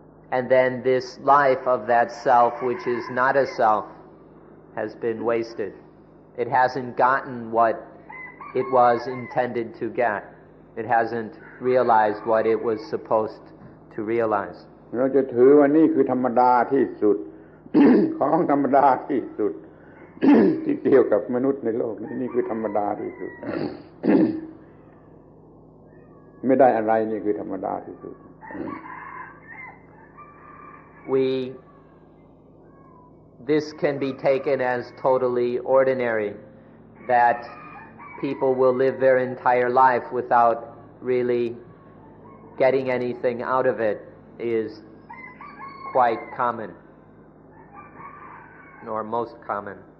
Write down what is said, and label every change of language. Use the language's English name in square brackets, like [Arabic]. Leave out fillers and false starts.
[English] And then this life of that self which is not a self has been wasted. It hasn't gotten what it was intended to get. It hasn't realized what it was supposed to realize. [Thai] เราจะถือว่านี่คือธรรมดาที่สุด ของธรรมดาที่สุด ที่เกี่ยวกับมนุษย์ในโลกนี้นี่คือธรรมดาที่สุด ไม่ได้อะไรนี่คือธรรมดาที่สุด [English] This can be taken as totally ordinary, that people will live their entire life without really getting anything out of it is quite common, or most common.